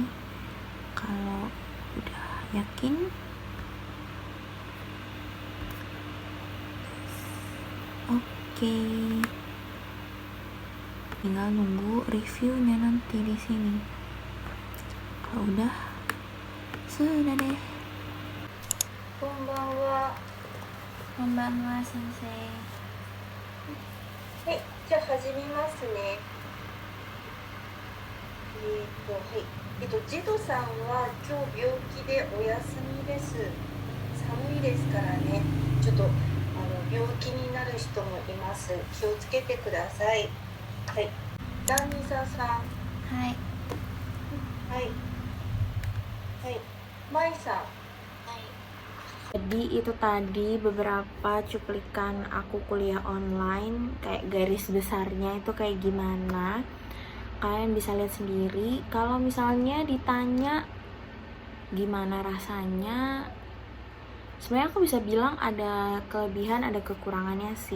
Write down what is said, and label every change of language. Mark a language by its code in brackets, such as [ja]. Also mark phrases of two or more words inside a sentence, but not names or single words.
[id] Kalau udah yakin oke, tinggal nunggu reviewnya nanti di sini. Kalau udah, sudah deh. [ja] Konbanwa. こんばんは先生. はい、じゃあ始めますね。はい。ジドさんは今日病気でお休みです。寒いですからね。ちょっと病気になる人もいます。気をつけてください。はい。ダンニサさん。はい。はい。はい。マイさん。 [id] Jadi itu tadi beberapa cuplikan aku kuliah online, kayak garis besarnya itu kayak gimana. Kalian bisa lihat sendiri. Kalau misalnya ditanya gimana rasanya, sebenarnya aku bisa bilang ada kelebihan, ada kekurangannya sih.